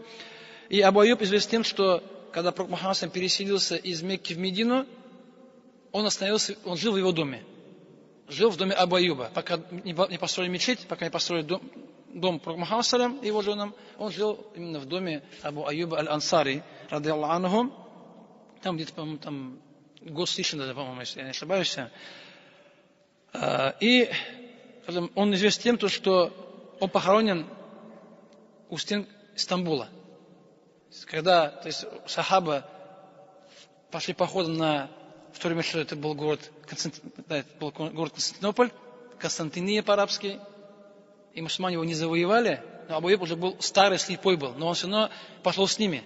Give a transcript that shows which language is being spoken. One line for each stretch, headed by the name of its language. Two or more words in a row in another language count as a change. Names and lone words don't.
Russian: И Абу Аюб известен тем, что когда пророк Мухаммад салям переселился из Мекки в Медину, он жил в его доме. Жил в доме Абу Аюба. Пока не построили мечеть, пока не построили дом пророка Мухаммада салям и его женам, он жил именно в доме Абу Аюба аль-Ансари,
Arabic: رضي الله عنه.
Russian: Там где-то, по-моему, там год с лишним, по-моему, если я не ошибаюсь. И он известен тем, что он похоронен у стен Стамбула. Когда, то есть, сахаба пошли походом на, в то время, что это был город Константинополь, Константиния по-арабски, и мусульмане его не завоевали, но Абу Аюб уже был старый, слепой был, но он все равно пошел с ними.